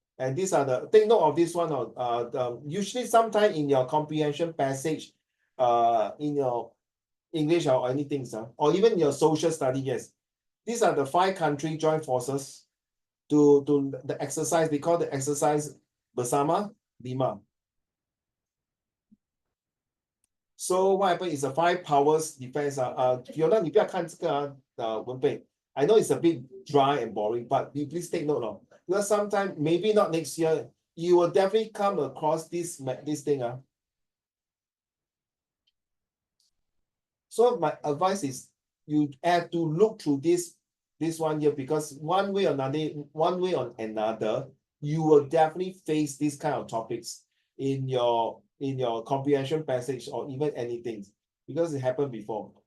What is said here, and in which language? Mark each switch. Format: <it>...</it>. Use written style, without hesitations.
<en>And these are take note of this one. Usually sometime in your comprehension passage, in your English or anything, or even your social study, yes. These are the 5 country joint forces to the exercise. They call the exercise Bersama Lima. So what happened is a 5 powers defense.</en> <zh>Fiona, 你不要看这个文本.</zh> <en>I know it's a bit dry and boring, but you please take note. Because sometime, maybe not next year, you will definitely come across this thing. So my advice is you have to look through this one here, because one way or another, you will definitely face these kind of topics in your comprehension passage or even anything, because it happened before.</en>